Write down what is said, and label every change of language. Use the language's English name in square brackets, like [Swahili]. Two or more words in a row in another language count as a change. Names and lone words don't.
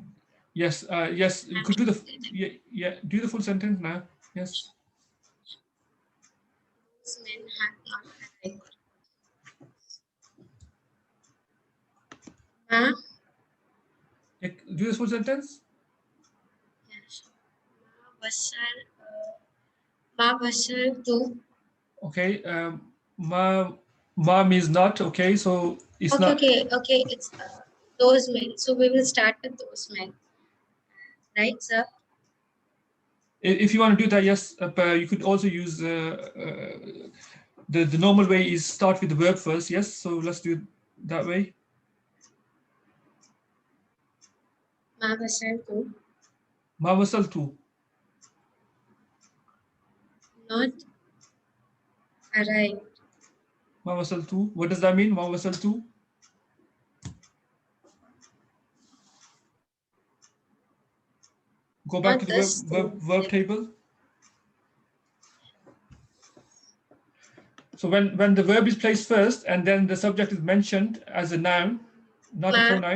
[English] Yes, yes, you could do the, do the full sentence now. Yes. Those men have not arrived. Do the full sentence. Yes. [Arabic] ما بصرت. [English] Okay, ma means not. Okay, so it's Okay, not. okay, it's those men. So we will start with those men. Right, sir? If you want to do that, yes, but you could also use the normal way is start with the verb first. Yes, so let's do it that way. [Arabic] ما بصرت. ما وصلت. [English] Not arrived. [Arabic] ما وصلت. [English] What does that mean? [Arabic] ما وصلت. [English] Go back to the verb table. So when the verb is placed first and then the subject is mentioned as a noun, not a pronoun.